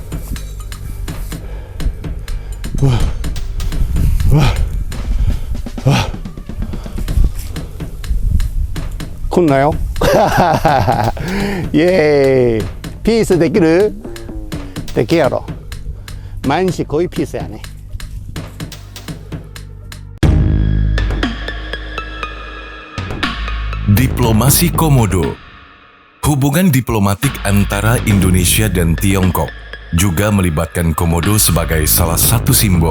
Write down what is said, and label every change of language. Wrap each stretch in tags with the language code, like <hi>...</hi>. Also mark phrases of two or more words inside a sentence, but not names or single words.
<ja>来んなよ。イエーイ。ピースできる？できやろ。毎日こういうピースやね。</ja> <id>Diplomasi Komodo. Hubungan diplomatik antara Indonesia dan Tiongkok juga melibatkan komodo sebagai salah satu simbol.</id>